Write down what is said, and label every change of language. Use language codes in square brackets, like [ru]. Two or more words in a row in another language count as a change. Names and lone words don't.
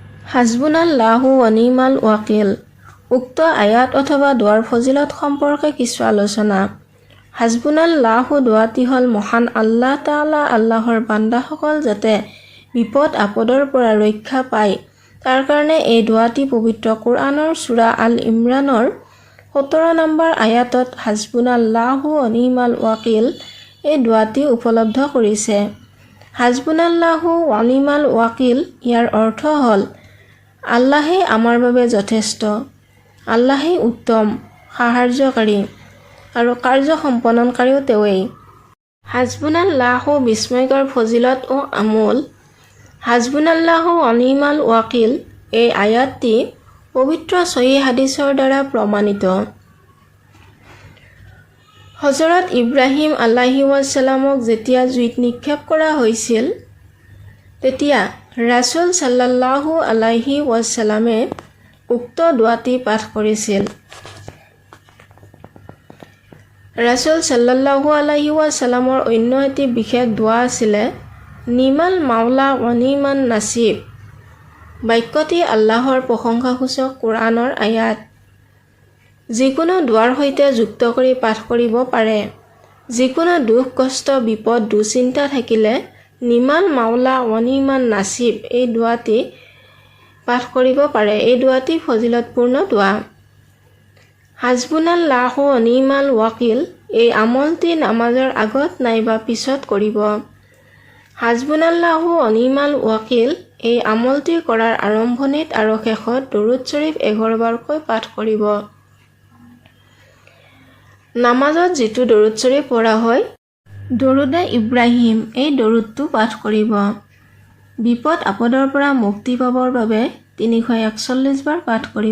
[ar] حسبنا الله ونعم الوكيل. [as] উক্ত আয়াত অথবা দোৱাৰ ফজিলত সম্পৰ্কে কিছু আলোচনা। হাসবুনাল্লাহু দোৱাটি হ'ল মহান [ar] الله تعالى [as] আল্লাহৰ বান্দাসকল যাতে বিপদ আপদৰ পৰা ৰক্ষা পায় তাৰ কাৰণে এই দোৱাটি পবিত্ৰ কোৰআনৰ সূৰা আল ইমৰানৰ 17 নম্বৰ আয়াতত [ar] حسبنا الله ونعم الوكيل [as] এই দোৱাটি উপলব্ধ কৰিছে। [ar] حسبنا الله ونعم الوكيل [as] ইয়াৰ অৰ্থ হ'ল আল্লাহেই আমাৰ বাবে যথেষ্ট, আল্লাহেই উত্তম সাহায্যকাৰী আৰু কাৰ্য সম্পাদনকাৰীও তেওঁৱেই। হাসবুনাল্লাহু বিস্ময়কৰ ফজিলত ও আমল। [ar] حسبنا الله ونعم الوكيل [as] এই আয়াতটি পবিত্ৰ সহিহ হাদিছৰ দ্বাৰা প্ৰমাণিত। হযৰত ইব্ৰাহিম [ar] عليه السلام [as] যেতিয়া জুইত নিক্ষেপ কৰা হৈছিল তেতিয়া ৰাসূল [ar] صلى الله عليه وسلم [as] উক্ত দোৱাটি পাঠ কৰিছিল। ৰাসূল [ar] صلى الله عليه وسلم [as] অন্য এটি বিশেষ দোৱা আছিলে [ar] نعم المولى ونعم النصير. [as] বাক্যটি আল্লাহৰ প্ৰশংসাসূচক কোৰআনৰ আয়াত। যিকোনো দোৱাৰ সৈতে যুক্ত কৰি পাঠ কৰিব পাৰে। যিকোনো দুখ কষ্ট বিপদ দুচিন্তা থাকিলে [ar] نعم المولى ونعم النصير [as] এই দোৱাটি পাঠ কৰিব পাৰে। এই দোৱাটি ফজিলতপূৰ্ণ দোৱা। [ar] حسبنا الله ونعم الوكيل [as] এই আমলটি নামাজৰ আগত নাইবা পিছত কৰিব। [ar] حسبنا الله ونعم الوكيل [as] এই আমলটি কৰাৰ আৰম্ভণিত আৰু শেষত দৰুদ শৰীফ 11 বাৰকৈ পাঠ কৰিব। নামাজত যিটো দৰুদ শৰীফ পঢ়া হয় দৰুদে ইব্ৰাহিম এই দৰুদটো পাঠ কৰিব। বিপদ আপদৰ পৰা মুক্তি পাবৰ বাবে 341 বাৰ পাঠ কৰিব।